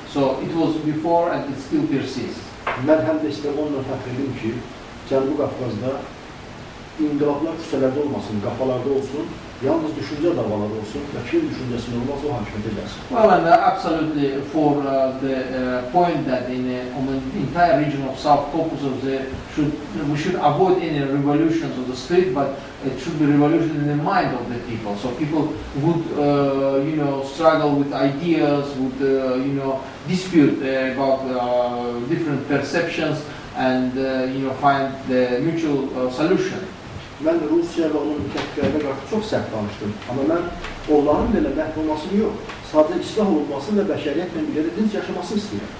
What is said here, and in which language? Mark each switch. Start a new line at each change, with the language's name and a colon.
English: So it was before and it still persists.
Azerbaijani: Mən həm də istəyəm onunla fəxr edim ki, Cənubi Qafqazda inqilablar küçələrdə olmasın, qafalarda olsun, yalnız düşüncə davaları olsun və kim düşüncəsində olmaz o hakimiyyətə gəlsin.
English: Well, and absolutely for the point that on the entire region of South Caucasus we should avoid any revolutions on the street, but it should be revolution in the mind of the people. So people would struggle with ideas, would dispute about different perceptions and find the mutual solution.
Azerbaijani: Mən Rusiya və onun müttəfiqlərinə qarşı çox sərt danışdım. Amma mən onların belə məhv olmasını yox, sadəcə islah olunmasını və bəşəriyyətlə birlikdə dinc yaşamasını istəyirəm.